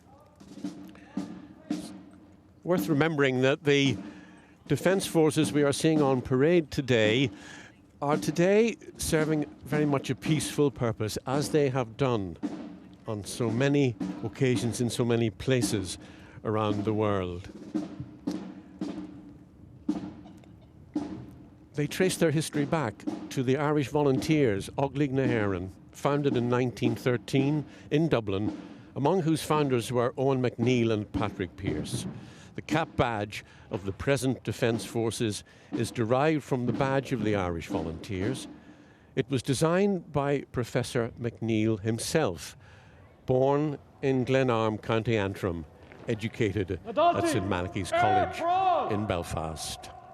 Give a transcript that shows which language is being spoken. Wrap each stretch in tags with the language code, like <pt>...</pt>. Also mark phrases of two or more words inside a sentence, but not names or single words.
<en>Worth remembering that the defence forces we are seeing on parade today are today serving very much a peaceful purpose, as they have done on so many occasions in so many places around the world. They trace their history back to the Irish Volunteers, Oglig na hÉireann, founded in 1913 in Dublin, among whose founders were Owen MacNeill and Patrick Pearse. The cap badge of the present Defence Forces is derived from the badge of the Irish Volunteers. It was designed by Professor MacNeill himself, born in Glenarm, County Antrim, educated at St Malachy's College in Belfast.</en>